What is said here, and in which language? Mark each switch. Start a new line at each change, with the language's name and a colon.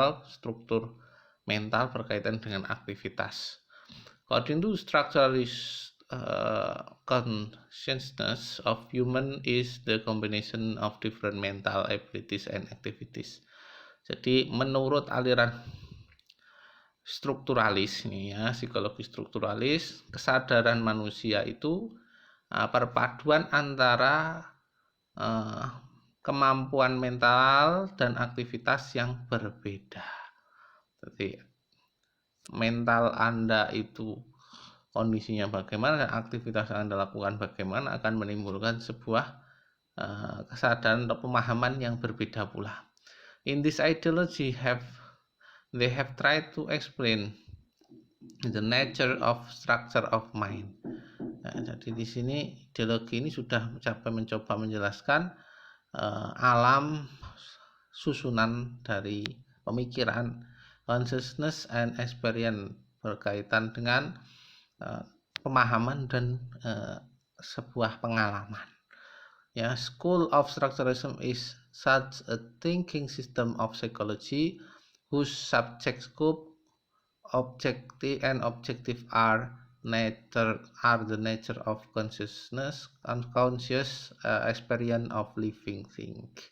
Indonesian: Struktur mental berkaitan dengan aktivitas.
English: According to structuralist consciousness of human is the combination of different mental abilities and activities.
Indonesian: Jadi menurut aliran strukturalis ini, ya, psikologi strukturalis, kesadaran manusia itu perpaduan antara kemampuan mental dan aktivitas yang berbeda. Jadi mental Anda itu kondisinya bagaimana dan aktivitas yang Anda lakukan bagaimana akan menimbulkan sebuah kesadaran atau pemahaman yang berbeda pula.
English: In this ideology they have tried to explain the nature of structure of mind.
Indonesian: Nah, jadi di sini ideologi ini sudah mencoba menjelaskan alam susunan dari pemikiran,
English: consciousness and experience,
Indonesian: berkaitan dengan pemahaman dan sebuah pengalaman.
English: Ya, School of Structuralism is such a thinking system of psychology whose subject scope, objective are the nature of consciousness, unconscious experience of living thing.